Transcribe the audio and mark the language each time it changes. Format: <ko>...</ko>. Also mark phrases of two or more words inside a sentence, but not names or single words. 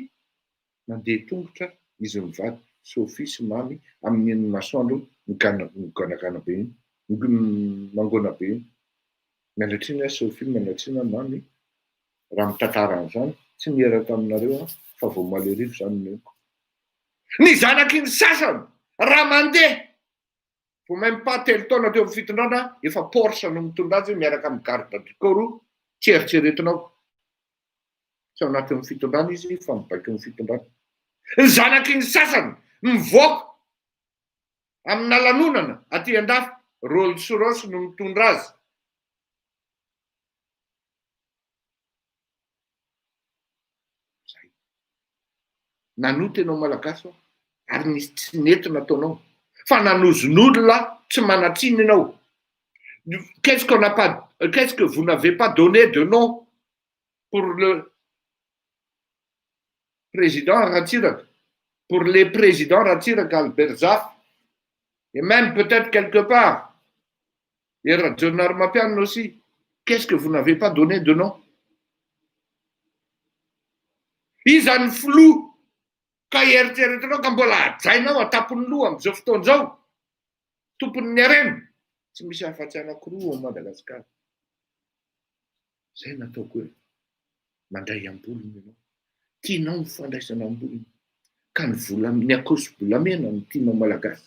<mg>Mandeha tongotra izy mivady Sophie sy mamy amin'iny masoandro miganagana be iny, mangona be iny. Mialatriny Sophie, mialatriny mamy. Raha mitantara an'izany tsy nihera taminareo fa vao maly arivo zany niko. Ny zanaky ny sasany raha mandeha vao</mg> <fr>même pas</fr> <mg>telo taona teo amin'ny fitondrana efa Porsche no mitondra azy miaraka amin'ny</mg> <fr>garde du corps,</fr> <mg>tsy eritreretinao. Tsy ao anatin'ny fitondrana izy fa mibaiko ny fitondrana. Ny zanaky ny sasany mivoaka amina lanonana aty andafy, Rolls Royce no mitondra azy. Nanoty ianao malagasy ary nisy tsy nety nataonao, fa nanozon'olona tsy manatsiny ianao.</mg> <fr>Qu'est-ce que vous n'avez pas donné de nom pour le président Ratsiraka, pour les présidents Ratsiraka, Albert Zafy, et même peut-être quelque part, et John Armapian aussi. Qu'est-ce que vous n'avez pas donné de nom?</fr> <mg>Izany flou ka eritreretinao ka mbola ajainao atapony loha amin'izao fotoana izao, tompony ny harena, tsy misy afa-tsy anankiroa ao Madagasikara. Zay nataoko hoe mandray ambolony ianao, tianao mifandraisana ambolony, ka ny vola ny ankoso-bolamena no tianao malagasy.</mg>